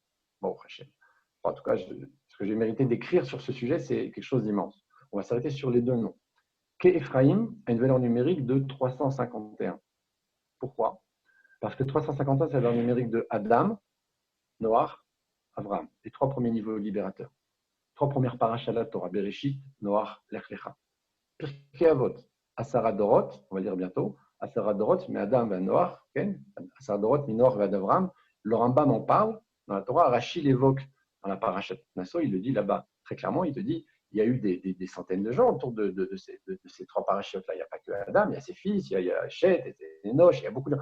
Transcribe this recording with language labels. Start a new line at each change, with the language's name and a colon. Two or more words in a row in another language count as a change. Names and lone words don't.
French: Bon, en tout cas, ce que j'ai mérité d'écrire sur ce sujet, c'est quelque chose d'immense. On va s'arrêter sur les deux noms. Ke-Ephraim a une valeur numérique de 351. Pourquoi? Parce que 351, c'est la valeur numérique de Adam, Noach, Abraham, les 3 premiers niveaux libérateurs. 3 premières parachas de la Torah, Bereshit, Noach, Lech Lecha.
Hebrew: Pirkei Avot, עשרה דורות,
French: on va dire bientôt,
Hebrew: עשרה דורות,
French: mais Adam et Noach, okay?
Hebrew: עשרה דורות,
French: Minor et Adavram, le Rambam en parle dans la Torah, Rachid l'évoque dans la parachat Nasso, il le dit là-bas très clairement, il te dit il y a eu des centaines de gens autour de ces 3 parachutes-là. Il n'y a pas que Adam, il y a ses fils, il y a Chet, Enoch, il y a beaucoup de gens.